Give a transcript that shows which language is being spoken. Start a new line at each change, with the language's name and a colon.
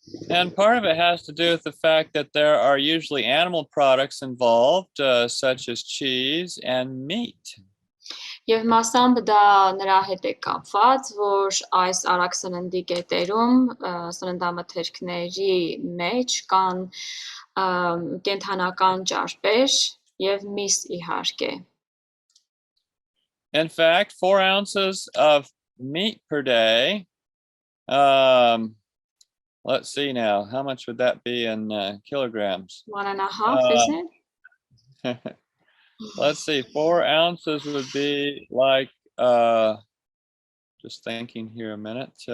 English: And part of it has to do with the fact that there are usually animal products involved, such as cheese and meat.
Armenian: Եվ մասամբ դա նրա հետ է կապված, որ այս արագ սննդի կետերում սննդամթերքների մեջ կան կենդանական ճարպեր եւ միս իհարկե։
English: In fact, 4 ounces of meat per day, let's see now, how much would that be in kilograms? 1.5, is it? Let's see, 4 ounces would be like, just thinking here a minute.